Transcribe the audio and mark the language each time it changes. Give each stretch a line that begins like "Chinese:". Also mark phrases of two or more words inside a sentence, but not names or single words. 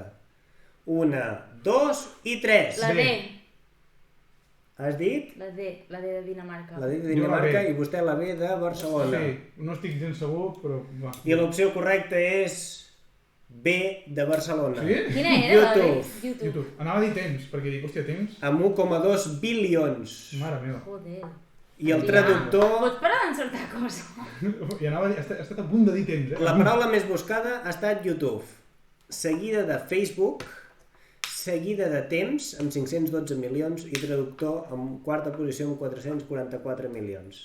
Catalan: 1, 2 i 3. La D, Has dit? la D de Dinamarca. La D de Jo la Dinamarca B. i vostè la B de Barcelona. Sí, no estic gens segur, però va. I l'opció correcta és B de Barcelona. Sí? Quina era la D? YouTube. YouTube. YouTube. Anava a dir temps, perquè dic, hòstia, temps... Amb 1,2 bilions. Mare meva. Joder. I el traductor... Pots parar d'encertar coses? I anava a dir, he estat a punt de dir temps, La paraula més buscada ha estat YouTube, seguida de Facebook, seguida de temps, amb 512 milions, i traductor amb quarta posició amb 444 milions.